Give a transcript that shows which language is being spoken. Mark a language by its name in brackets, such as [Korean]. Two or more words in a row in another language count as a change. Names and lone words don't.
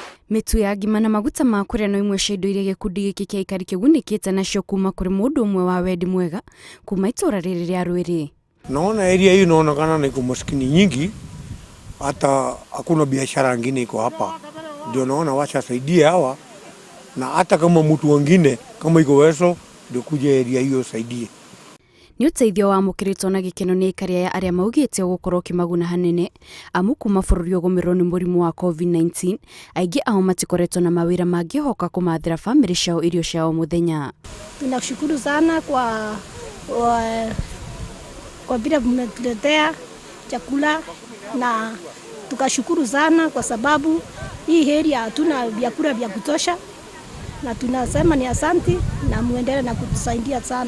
[Kikuyu] Mitu ya ngima na maguta ma kuria no imwe cia indo iria gikundi giki kia aikari kigunĩkĩte nacio kuma kuri mundu umwe wa wendi mwega kuma itura riri ria Rwiri. [Swahili] Naona area hii inaonekana ni umaskini nyingi, hata hakuna biashara nyingine iko hapa. Ndio naona wacha saidie hawa, na hata kama mtu mwingine kama iko weso ndio kuja area hiyo saidie. [Kikuyu] Ni uteithio wa mukiritwo na gikeno ni aikari ya aria maugite gukorwo kimaguna hanene amu kuma bururi ugumirwo ni murimu wa COVID-19 aingi ao matikoretwo na mawira mangihoka kumathira family ciao irio ciao muthenya. [Swahili] Tunashukuru sana kwa vile mmetuletea chakula, na tukashukuru sana kwa sababu hii area hatuna vyakula vya kutosha, na tunasema ni asante na muendelee na kutusaidia sana.